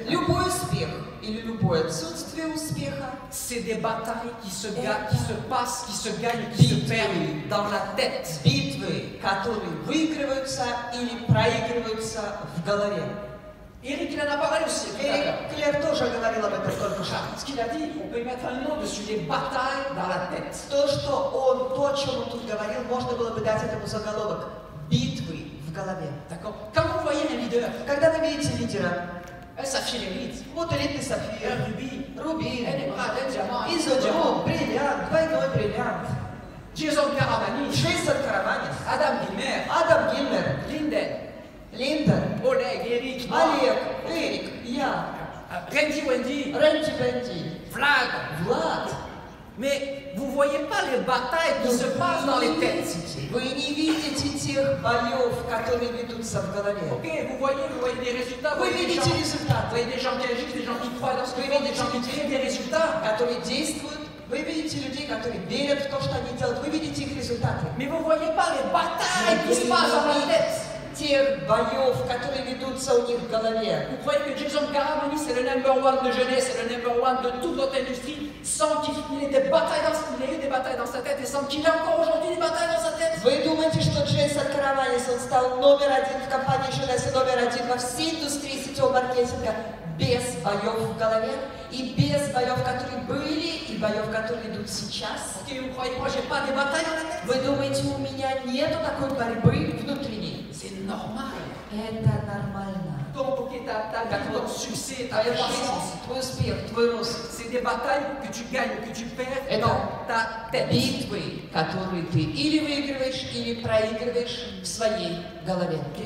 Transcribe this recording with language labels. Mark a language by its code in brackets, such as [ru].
[ru] Любой успех или любое отсутствие успеха [fr] c'est des batailles qui se passent, qui se gagnent, qui se perdent dans la tête. [ru] битвы, которые выигрываются или проигрываются в голове. [fr] Eric, il en a parlé aussi. [ru] Эрик Клер тоже говорил об этом только что. [fr] Ce qu'il a dit, on peut y mettre un nom dessus, les batailles dans la tête. [ru] То, о чем он тут говорил, можно было бы дать этому заголовок «Битвы в голове». [fr] D'accord. Quand vous voyez un leader, [ru] Когда вы видите лидера, [fr] un saphir élite, [ru] вот элитный сапфир, [fr] un rubis, [ru] рубин, [fr] un émeraude, un diamant, un [ru] изумруд, бриллиант, двойной бриллиант, [fr] Jason Caravani, [ru] Джейсон Караванис, [fr] Adam Gilmer, [ru] Адам Гильмер, [fr] Linden, [ru] Линдон, [fr] Oleg, Eric, [ru] Олег, Эрик, я, [fr] Randy Wendy, [ru] Рэнди Бенди, [fr] Vlad. [ru] Влад. [fr] Mais vous ne voyez pas les batailles qui se passent dans les têtes. [ru] Вы не видите тех боев, которые ведутся в голове. [fr] Ok, vous voyez des résultats, [ru] Вы видите [fr] vous [ru] результаты, [fr] voyez des gens qui agissent, des gens qui croient dans ce qu'ils font, des gens qui créent des résultats. [ru] которые действуют. Вы видите людей, которые верят в то, что они делают. Вы видите их результаты. [fr] Mais vous ne voyez pas les batailles qui se passent dans la tête. [ru] Тех боев, которые ведутся у них в голове. [fr] Vous croyez que Jason Caravani c'est le [en] number one [fr] de jeunesse, c'est le number one de toute notre industrie, sans qu'il ait des batailles il ait eu des batailles dans sa tête et sans qu'il ait encore aujourd'hui des batailles dans sa tête. [ru] Вы думаете, что Джейсон Караванис, он стал номер один в компании Женес и номер один во всей индустрии сетевого маркетинга без боев в голове и без боев, которые были, и боев, которые идут сейчас? [fr] Ok, vous croyez moi j'ai pas des batailles dans la tête? [ru] Вы думаете, у меня нету такой борьбы внутренней? [fr] C'est normal. [ru] Это нормально. [fr] Donc, ok, ta vie, ton succès, ta [ru] Твоя [fr] croissance, [ru] жизнь, твой успех, твой рост. [fr] c'est des batailles que tu gagnes, que tu perds [ru] Это [fr] dans ta tête. [ru] битвы, которые ты или выигрываешь, или проигрываешь в своей голове.